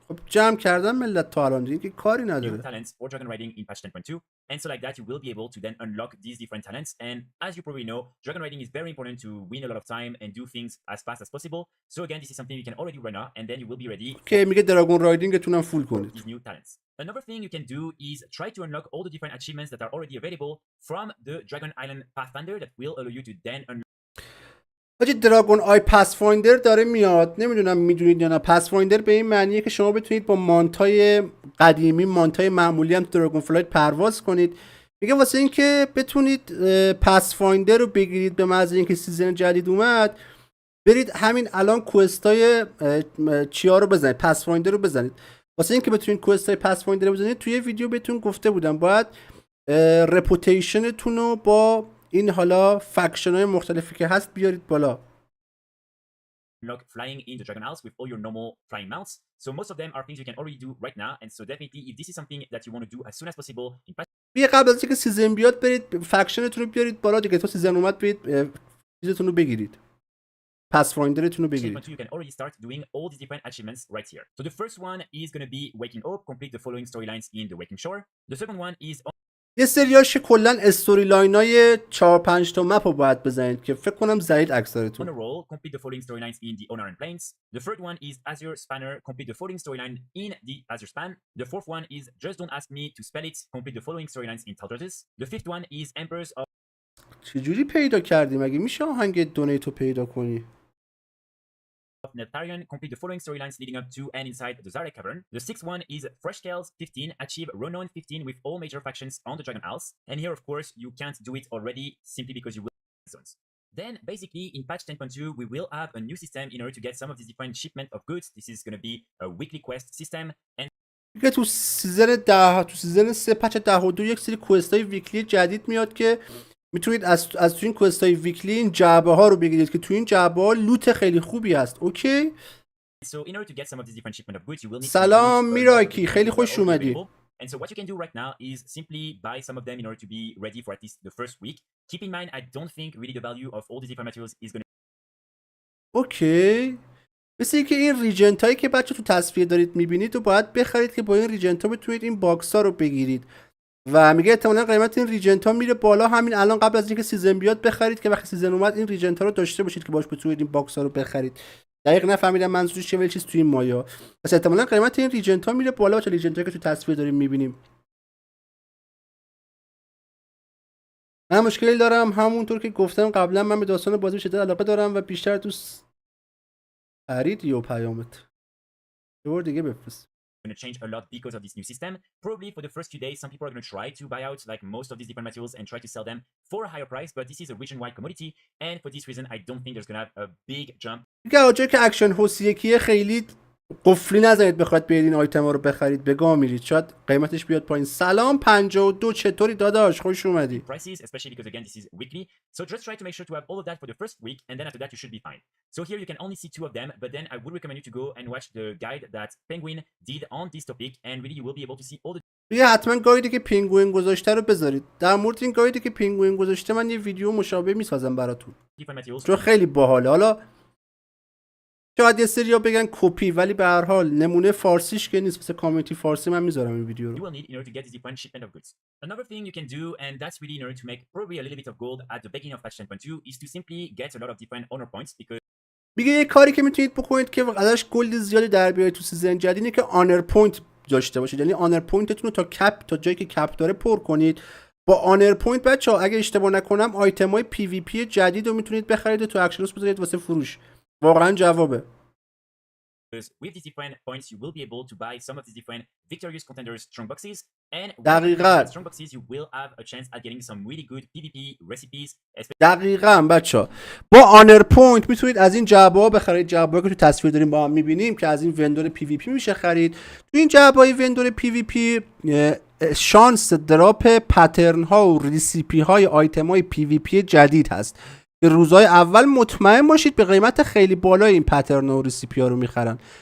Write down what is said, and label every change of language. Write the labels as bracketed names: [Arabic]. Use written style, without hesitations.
[Persian] خب جمع کردن ملت تا الان دیگه کاری نداره. [English] talents for dragon riding in patch 10.2 and so like that you will be able to then unlock these different talents and as you probably know dragon riding is very important to win a lot of time and do things as fast as possible. So again this is something you can already run now and then you will be ready. [Persian] که میگه دراگون رایدینگتون هم فول کنید. [English] These new talents. Another thing you can do is try to unlock all the different achievements that are already available from the Dragon Island Pathfinder that will allow you to then unlock. [Persian] آجی دراگون آی پاسفایندر داره میاد نمیدونم میدونید یا نه. پاسفایندر به این معنیه که شما بتونید با مانتای قدیمی مانتای معمولی هم دراگون فلایت پرواز کنید. میگه واسه اینکه بتونید پاسفایندر رو بگیرید به محض اینکه سیزن جدید اومد برید همین الان کوستای چیا رو بزنید پاسفایندر رو بزنید. واسه اینکه بتونید کوستای پاسفایندر رو بزنید توی ویدیو بهتون گفته بودم باید رپوتیشنتون رو با این حالا فکشن های مختلفی که هست بیارید بالا. [English] Unlock flying in the Dragon Isles with all your normal flying mounts. So most of them are things you can already do right now and so definitely if this is something that you want to do as soon as possible in patch [Persian] بیا قبل از اینکه سیزن بیاد برید فکشنتون رو بیارید بالا دیگه. تا سیزن اومد برید چیزتون رو بگیرید. پاسفایندرتون رو بگیرید. [English] You can already start doing all these different achievements right here. So the first one is going to be waking up, complete the following storylines in the Waking Shore. The second one is [Persian] یه سریاش کلا استوری لاینای 4-5 تا مپ رو باید بزنید که فکر کنم زدید اکثرتون. [English] On a roll, complete the following storylines in the Honor and Plains. The third one is Azure Spanner, complete the following storyline in the Azure Span. The fourth one is Just Don't Ask Me to Spell It, complete the following storylines in Taldratis. The fifth one is Emperors of [Persian] چجوری پیدا کردی مگه میشه آهنگ دونیت رو پیدا کنی؟ [English] Neptarian, complete the following storylines leading up to and inside the Zarek Cavern. The sixth one is Fresh Tales 15, achieve Ronon 15 with all major factions on the Dragon Isles. And here, of course, you can't do it already simply because you will zones. Then, basically, in patch 10.2, we will have a new system in order to get some of these different shipment of goods. This is going to be a weekly quest system. And [Persian] که تو سیزن 3 پچ 10 یک سری کوستای ویکلی جدید میاد که میتونید از تو این کوستای ویکلی این جعبه ها رو بگیرید که تو این جعبه ها لوت خیلی خوبی هست. اوکی [English] so in order to get some of these different shipment of goods you will need [Persian] سلام میراکی خیلی خوش اومدی. [English] And so what you can do right now is simply buy some of them in order to be ready for at least the first week. Keep in mind I don't think really the value of all these different materials is going to [Persian] اوکی مثل اینکه این ریجنت هایی که بچه تو تصویر دارید میبینید و باید بخرید که با این ریجنت ها بتونید این باکس ها رو بگیرید و میگه احتمالاً قیمت این ریجنت ها میره بالا. همین الان قبل از اینکه سیزن بیاد بخرید که وقتی سیزن اومد این ریجنت ها رو داشته باشید که باش بتونید این باکس ها رو بخرید. دقیق نفهمیدم منظورش چیه ولی چیز تو این مایا. پس احتمالاً قیمت این ریجنت ها میره بالا چه ریجنت هایی که تو تصویر داریم میبینیم. من مشکلی دارم همونطور که گفتم قبلا من به داستان بازی شدت علاقه دارم و بیشتر دوست خرید یا پیامت یه بار دیگه بفرست. [English] going to change a lot because of this new system. Probably for the first few days, some people are going to try to buy out like most of these different materials and try to sell them for a higher price, but this is a region-wide commodity, and for this reason, I don't think there's going to have a big jump. [Persian] دیگه آجا که اکشن هوس یکیه خیلی قفلی نزنید بخواد بیاید این آیتم ها رو بخرید، به گام میرید، شاید قیمتش بیاد پایین. سلام 52 چطوری داداش، خوش اومدی. [English] Prices, especially because again this is weekly, so just try to make sure to have all of that for the first week, and then after that you should be fine. So here you can only see 2 of them, but then I would recommend you to go and watch the guide that Penguin did on this topic, and really you will be able to see all the [Persian] دیگه حتما گایدی که پینگوین گذاشته رو بذارید. در مورد این گایدی که پینگوین گذاشته من یه ویدیو مشابه میسازم براتون، [English] different materials. [Persian] چون خیلی باحاله. حالا شاید یه سری‌ها بگن کپی، ولی به هر حال نمونه فارسیش که نیست، واسه کامیونیتی فارسی من میذارم این ویدیو [English] You [Persian] رو. [English] will need in order to get this different shipment of goods. Another thing you can do, and that's really in order to make probably a little bit of gold at the beginning of patch 10.2, is to simply get a lot of different honor points because [Persian] میگه یه کاری که میتونید بکنید که ازش گلد زیادی در بیارید تو سیزن جدید اینه که آنر پوینت داشته باشید. یعنی آنر پوینتتون رو تا جایی که کپ داره پر کنید. با آنر پوینت بچه‌ها اگه اشتباه نکنم آیتم‌های پی وی پی جدید رو میتونید بخرید و تو اکشنوس بذارید واسه فروش. واقعا جوابه. [English] with these different points you will be able to buy some of these different victorious contenders strong boxes, and with [Persian] دقیقاً. [English] strong boxes you will have a chance at getting some really good PvP recipes. [Persian] دقیقاً بچه‌ها با آنر پوینت میتونید از این جعبه‌ها بخرید. جعبه‌ای که تو تصویر داریم با هم می‌بینیم که از این وندور پی وی پی میشه خرید. تو این جعبه‌های وندور پی وی پی شانس دراپ پترن ها و ریسیپی های آیتم های پی وی پی جدید هست که روزهای اول مطمئن باشید به قیمت خیلی بالای این پترن و ریسیپی ها رو میخرن.